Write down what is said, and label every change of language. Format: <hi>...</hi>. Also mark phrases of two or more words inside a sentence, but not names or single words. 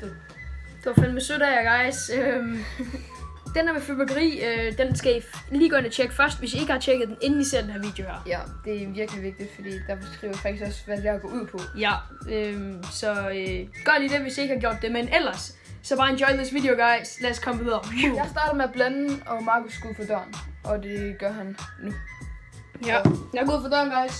<da>Det var fandme sødt af jer, guys. Den her med fyrværkeri, den skal I lige gå ind og tjekke først, hvis I ikke har tjekket den, inden I ser den her video her. Ja, det er virkelig vigtigt, fordi der beskriver faktisk også, hvad det er at gå ud på. Ja, så gør lige det, hvis I ikke har gjort det, men ellers, så bare</da> <en>enjoy this video, guys.</en> <da>Lad os komme videre. Jeg starter med at blande, og Markus skal ud for døren, og det gør han nu. Ja, jeg går ud for døren, guys.</da>